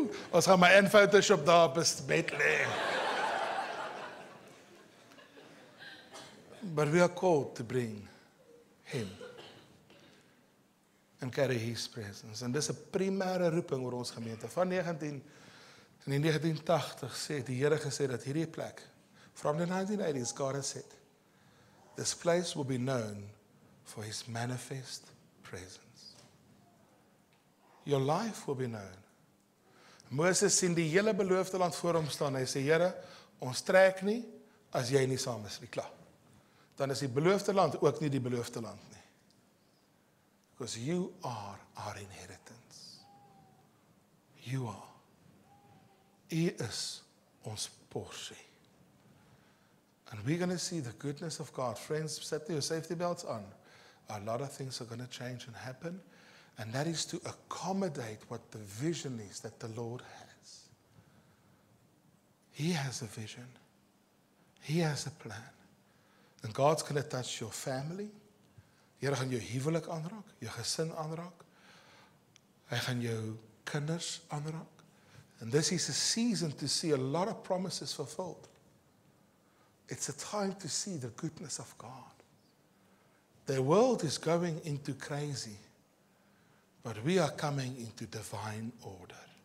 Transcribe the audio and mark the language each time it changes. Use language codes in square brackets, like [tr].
[af] Ons gaan my in Photoshop daar op 'n bed lê. [en] But we are called to bring him and carry his presence. [af] En dis 'n primêre roeping oor ons gemeente. Van in die 1980 sê die Here gesê dat hierdie plek, [en] from the 1980s, God has said, this place will be known for his manifest presence. Your life will be known. [af] Moses sien die hele beloofde land voor hom staan. Hy sê, Here, ons trek nie as jy nie saam is nie. Klaar. Dan is die beloofde land ook nie die beloofde land nie. [en] Because you are our inheritance. You are. [af] U is ons porsie. [en] And we're going to see the goodness of God. Friends, set your safety belts on. A lot of things are going to change and happen. And that is to accommodate what the vision is that the Lord has. He has a vision. He has a plan. And God's going to touch your family. [af] Here gaan jou huwelik aanraak, jou gesin aanraak. Hy gaan jou kinders aanraak. [en] And this is a season to see a lot of promises fulfilled. It's a time to see the goodness of God. The world is going into crazy, but we are coming into divine order.